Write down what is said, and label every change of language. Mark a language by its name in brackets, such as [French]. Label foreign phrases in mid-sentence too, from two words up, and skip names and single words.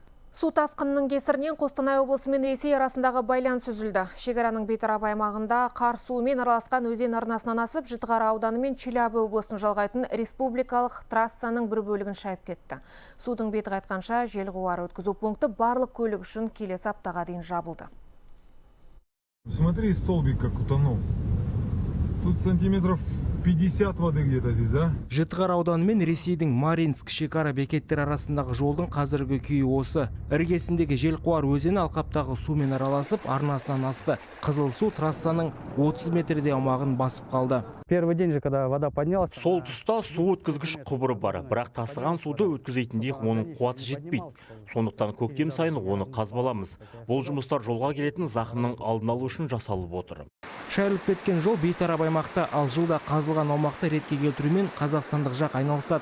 [Kazakh] Су тасқынының кесірінен Қостанай облысы мен Ресей арасындағы байланыс үзілді. Шекараның бейтарап аймағында қар суымен араласқан өзен арнасынан асып, Жітіқара ауданы мен Челябі облысын жалғайтын республикалық трассаның бір бөлігін шайып кетті. Судың беті қайтқанша жел қуары өткізу пункті барлық көлік үшін келесі аптаға дейін жабылды. [Russian] Смотри, столбик как утонул. Тут сантиметров 50 воды где-то здесь, да? [Kazakh] Жітіқара ауданы мен Ресейдің Маринск шекара бекеттер арасындағы жолдың қазіргі күйі осы. Іргесіндегі Желқуар өзені алқаптағы сумен араласып, арнасынан асты. Қызыл су трассаның 30 метрде аумағын басып қалды. [Russian] Первый день же, когда вода поднялась. [Kazakh] Сол тұста су өткізгіш құбыры бар, бірақ тасыған суды өткізетіндей оның қуаты жетпейді. Сондықтан көктем сайын оны қазбаламыз. Бұл жұмыстар жолға келетін зақымның алдын алу үшін жасалып отыр. Шайылып кеткен жол бейтарап аймақта, ал жылда қазылған аумақты ретке келтірумен қазақстандық жақ айналысады.